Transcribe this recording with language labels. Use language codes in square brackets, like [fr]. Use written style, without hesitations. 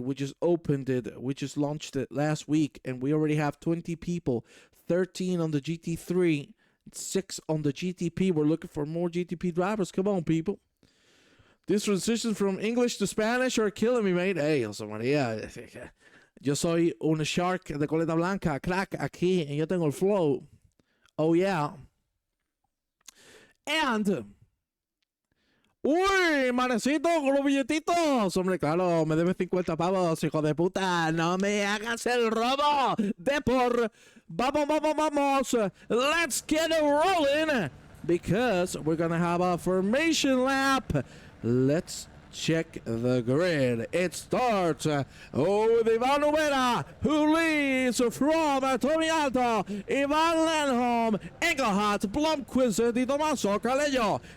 [en] We just opened it. We just launched it last week, and we already have 20 people. 13 on the GT3, 6 on the GTP. We're looking for more GTP drivers. Come on, people. These transitions from English to Spanish are killing me, mate. Hey, José María. [es] Yo soy un shark de coleta blanca, crack, aquí, y yo tengo el flow. [en] Oh, yeah. And... [es] ¡Uy, manecito, con los billetitos! Hombre, claro, me debes 50 pavos, hijo de puta. No me hagas el robo de por... Vamos, vamos, vamos. [en] Let's get it rolling. Because we're going to have a formation lap. Let's check the grid. It starts with Ivan Ubera, who leads from Tommy Alto, Ivan Lenholm, Engelhardt, Blomqvist, Di Tomaso, Calello.